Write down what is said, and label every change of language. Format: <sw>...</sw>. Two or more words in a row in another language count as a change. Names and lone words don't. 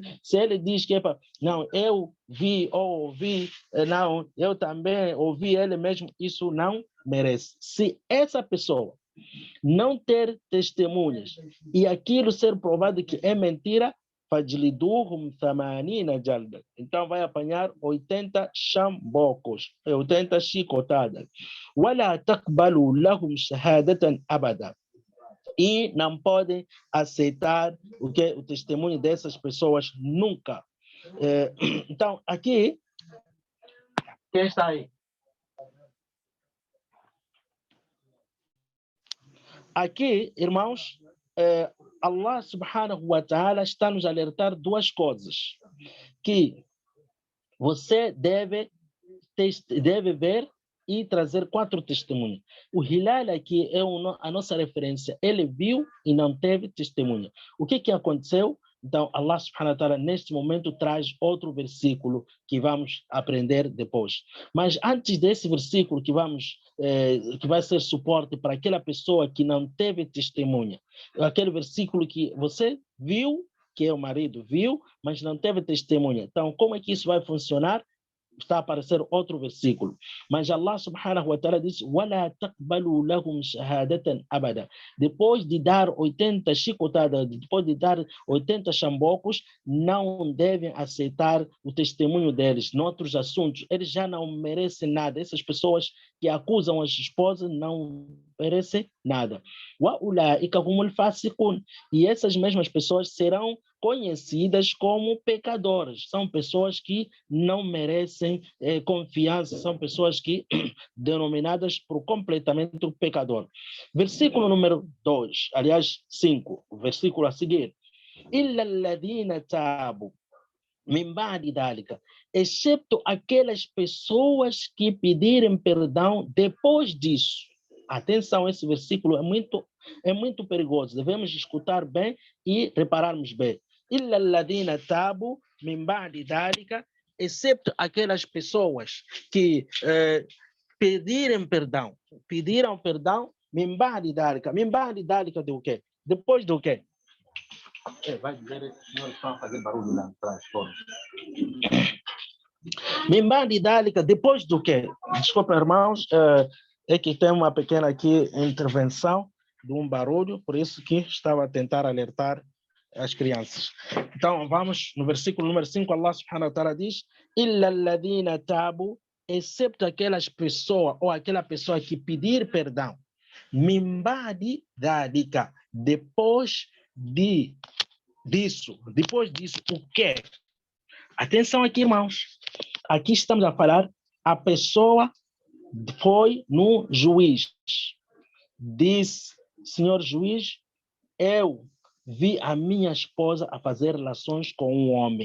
<pt>Se ele diz que não, eu vi ou ouvi, não, eu também ouvi ele mesmo, isso não merece. Se essa pessoa não ter testemunhas e aquilo ser provado que é mentira,</pt> <ar>فاجلدوهم 80 جلدة.</ar> <pt>Então vai apanhar 80 chambocos, 80 chicotadas.</pt> <ar>ولا تقبلوا لهم شهادة أبدا.</ar> <pt>E não podem aceitar o testemunho dessas pessoas nunca. Então, aqui, quem está aí? Aqui, irmãos,</pt> <ar>الله سبحانه وتعالى</ar> <pt>está nos alertar duas coisas, que você deve ver e trazer 4 testemunhas. O Hilal aqui é a nossa referência. Ele viu e não teve testemunha. O que aconteceu? Então,</pt> <ar>الله سبحانه وتعالى,</ar> <pt>neste momento, traz outro versículo que vamos aprender depois. Mas antes desse versículo que vai ser suporte para aquela pessoa que não teve testemunha, aquele versículo que você viu, que é o marido, viu, mas não teve testemunha. Então, como é que isso vai funcionar? Está a aparecer outro versículo. Mas</pt> <ar>الله سبحانه وتعالى</ar> <pt>diz:</pt> <ar>وَلَا تَقْبَلُوا لَهُمْ شَهَادَةً أَبَدًا.</ar> <pt>Depois de dar 80 chicotadas, depois de dar 80 chambocos, não devem aceitar o testemunho deles. Noutros assuntos, eles já não merecem nada. Essas pessoas que acusam as esposas não merecem nada.</pt> <ar>وَأُولَٰئِكَ هُمُ الْفَاسِقُونَ.</ar> <pt>E essas mesmas pessoas serão conhecidas como pecadoras. São pessoas que não merecem confiança, são pessoas que denominadas por completamente pecador. Versículo número 2, aliás, 5, o versículo a seguir.</pt> <ar>إِلَّا الَّذِينَ تَابُوا مِنْ بَعْدِ ذَلِكَ.</ar> <pt>Exceto aquelas pessoas que pedirem perdão depois disso. Atenção, esse versículo é muito perigoso. Devemos escutar bem e repararmos bem.</pt> <ar>إِلَّا الَّذِينَ تَابُوا مِنْ بَعْدِ ذَلِكَ.</ar> <pt>Exceto aquelas pessoas que pediram perdão,</pt> <ar>من بعد ذلك. من بعد ذلك</ar> <pt>do quê? Depois do quê? Vai dizer, senhor, estão fazer barulho lá atrás, todos.</pt> <ar>من بعد ذلك,</ar> <pt>depois do quê? Desculpa, irmãos, é que tem uma pequena aqui intervenção de um barulho, por isso que estava a tentar alertar as crianças. Então, vamos no versículo número 5,</pt> <ar>الله سبحانه وتعالى</ar> <pt>diz:</pt> <ar>إِلَّا الَّذِينَ تَابُوا,</ar> <pt>excepto aquelas pessoas ou aquela pessoa que pedir perdão,</pt> <ar>من بعد ذلك,</ar> <pt>depois disso, o quê? Atenção aqui, irmãos. Aqui estamos a falar, a pessoa foi no juiz, disse: senhor juiz, eu vi a minha esposa a fazer relações com um homem.</pt>